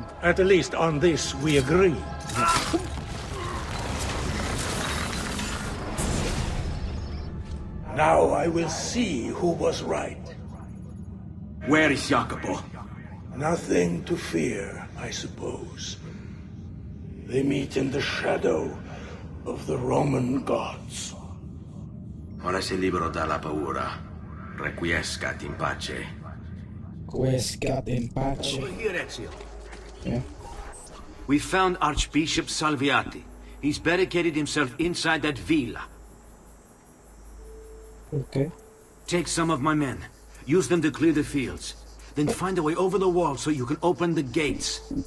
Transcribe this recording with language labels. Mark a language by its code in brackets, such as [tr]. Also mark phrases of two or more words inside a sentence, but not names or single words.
[en] At least on this we agree. Now I will see who was right. Where is Jacopo? Nothing to fear, I suppose. They meet in the shadow of the Roman gods. [it] Ora sei libero dalla paura. [la] Requiescat in pace. Quiescat in pace. [en] Over here, Ezio. Yeah. We found Archbishop Salviati. He's barricaded himself inside that villa. Okay. Take some of my men. Use them to clear the fields. Then find a way over the wall so you can open the gates.